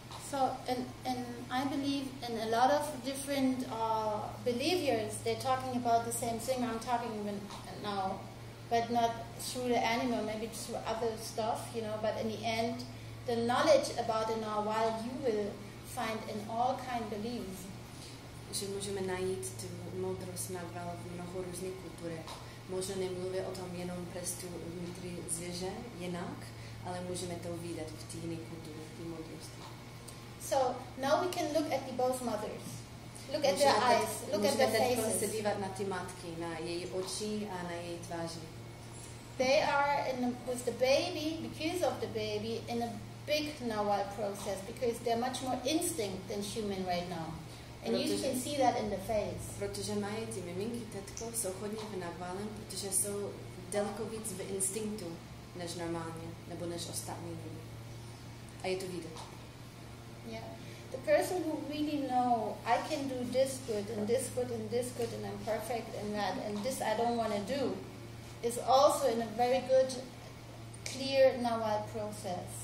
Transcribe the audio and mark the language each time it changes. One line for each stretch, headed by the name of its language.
English: So, and I believe in a lot of different believers, they're talking about the same thing I'm talking about now, but not through the animal, maybe through other stuff, you know, but in the end, the knowledge about it now, while you will find in all kind of beliefs.
Czech: Že můžeme najít tu moudrost Nawal v mnoho různých kulturách. Možná nemluví o tom jenom přes tu vnitřní zvěře jinak, ale můžeme to vidět v té jiné kultuře, v té moudrosti.
English: So now we can look at the both mothers. Look at their eyes. Look at their faces.
Czech: Můžeme se dívat na ty matky, na její oči a na její tváři.
English: They are with the baby, because of the baby, in a big Nawal process, because they're much more instinct than human right now. And you can see that in the face.
Czech: Protože mají ty miminky, tetko, jsou hodně v Nawalem, protože jsou daleko víc v instinktu než normálně, nebo než ostatní lidi. A je to vidět.
English: Yeah. The person who really know, I can do this good and this good and this good and I'm perfect and that and this I don't want to do, is also in a very good, clear Nawal process.